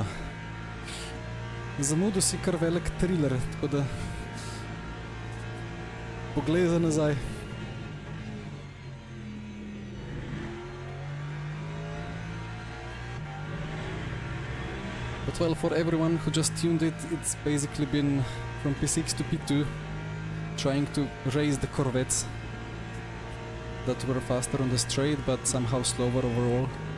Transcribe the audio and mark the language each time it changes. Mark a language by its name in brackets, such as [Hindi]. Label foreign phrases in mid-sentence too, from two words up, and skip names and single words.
[Slovenian] Zamudil si kar velik thriller, tako da poglej za nazaj. [English] But well, for everyone who just tuned it, it's basically been from P6 to P2, trying to race the Corvettes that were faster on the straight, but somehow slower overall.